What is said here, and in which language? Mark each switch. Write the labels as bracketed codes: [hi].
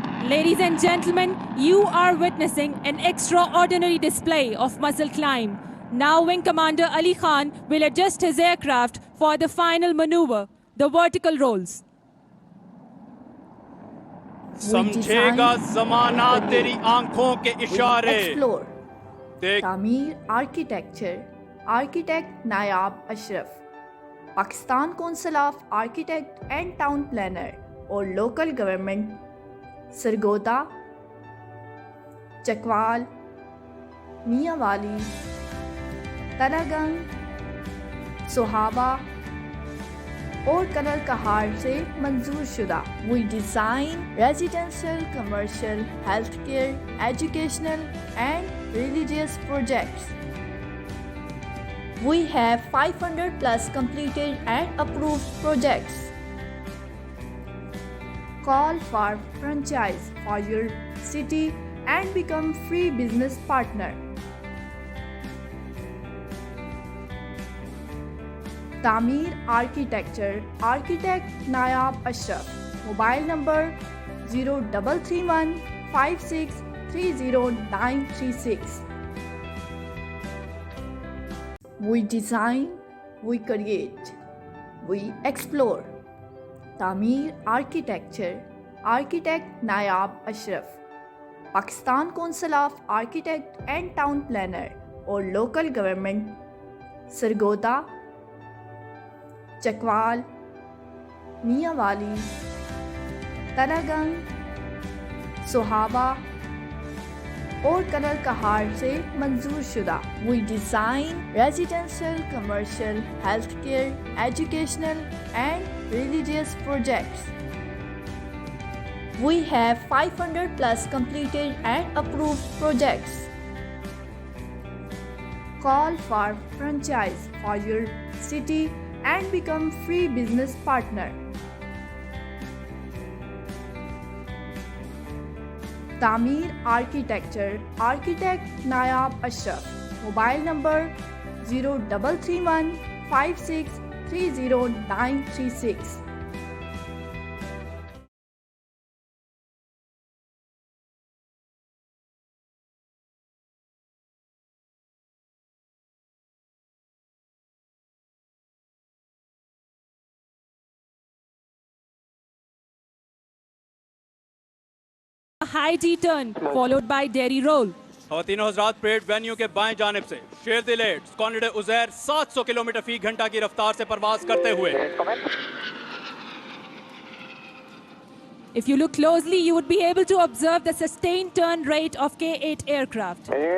[en] Ladies and gentlemen, you are witnessing an extraordinary display of muscle climb. Now Wing Commander Ali Khan will adjust his aircraft for the final maneuver, the vertical rolls. [hi] समझेगा जमाना तेरी आंखों के इशारे। [en] explore [hi] देख तामीर architecture architect Nayab Ashraf, Pakistan council of architect and town planner और local government, Sargodha, Chakwal, Mianwali, Talagang, सोहाबा और कनल कहार से मंजूर शुदा। [en] We design residential, commercial, health care, educational and religious projects. We have 500 plus completed and approved projects. Call for franchise for your city and become free business partner. [hi] तामीर architecture architect Nayab Ashraf, mobile number 0331 5630 [en] We design, we create, we explore. [hi] तामीर architecture architect Nayab Ashraf, Pakistan council of architect and town planner और local government, Sargodha, Chakwal, Mianwali, Talagang, सोहाबा और कनल कहार से मंजूर शुदा। [en] We design residential, commercial, health care, educational and religious projects. We have 500 plus completed and approved projects. Call for franchise for your city and become free business partner. [hi] तामीर architecture architect Nayab Ashraf, mobile number 0331 5630 [en] A high T turn followed by Derry roll. [hi] ख़वातीनो Hazrat, parade venue के बाएं जानिब से शेरदिल 8 squadron Uzair 700 kilometre फी घंटा की रफ्तार से परवाज करते हुए। [en] If you look closely, you would be able to observe the sustained turn rate of K-8 aircraft.